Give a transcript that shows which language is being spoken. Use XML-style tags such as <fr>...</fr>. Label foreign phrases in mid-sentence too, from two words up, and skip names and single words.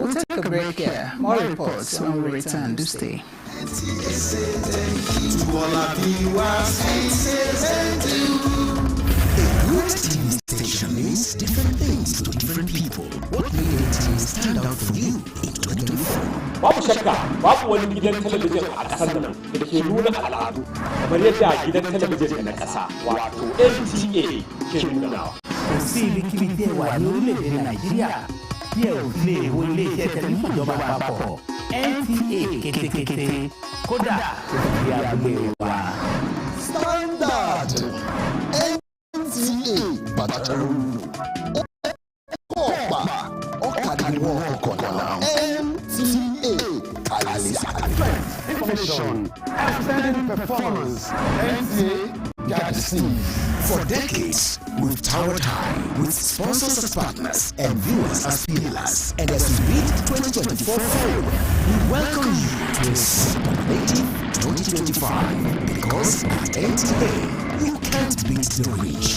<en>We'll take a break here. More reports when we return. Do stay. A good TV station means different things to different people. What made NTA stand out for you in 2024?</en> <ha>Babu shakka, babu wani gidan talabijin a ƙasar nan da ke nuna al'adu kamar yadda gidan talabijin na ƙasa wato NTA ke nunawa.</ha> <yo>Kò sí ibikíbi tí ẹ wà ní orílẹ̀-èdè Nàìjíríà tí ẹ ò lè wo ilé-iṣẹ́ tẹlifíṣàn ìjọba àpapọ̀ NTA kétékété kódà kò fi abúlé wa. Standard NTA Bàtàrú Ọ̀pá Ọ̀kadìwọ̀ Ọ̀kọ̀lá NTA Kàlẹ́sà.</yo> <en>Information, outstanding performance, NTA Galaxy. For decades, we've towered high with sponsors as partners and viewers as pillars. And as we reach 2024 forward, we welcome you to a superlative 2025 because at NTA, you can't beat the reach.</en>